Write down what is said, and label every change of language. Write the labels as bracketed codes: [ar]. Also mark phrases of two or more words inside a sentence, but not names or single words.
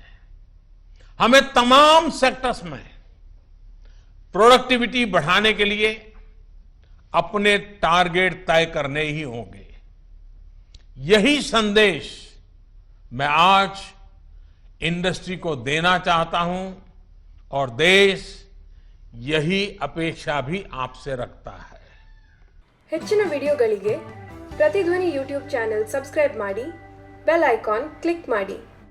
[hi] हमें तमाम सेक्टर्स में प्रोडक्टिविटी बढ़ाने के लिए अपने टारगेट तय करने ही होंगे। यही संदेश मैं आज इंडस्ट्री को देना चाहता हूं और देश यही अपेक्षा भी आपसे रखता है। [kn] ಹೆಚ್ಚಿನ ವಿಡಿಯೋಗಳಿಗೆ ಪ್ರತಿಧ್ವನಿ ಯೂಟ್ಯೂಬ್ ಚಾನೆಲ್ ಸಬ್ಸ್ಕ್ರೈಬ್ ಮಾಡಿ, ಬೆಲ್ ಐಕಾನ್ ಕ್ಲಿಕ್ ಮಾಡಿ।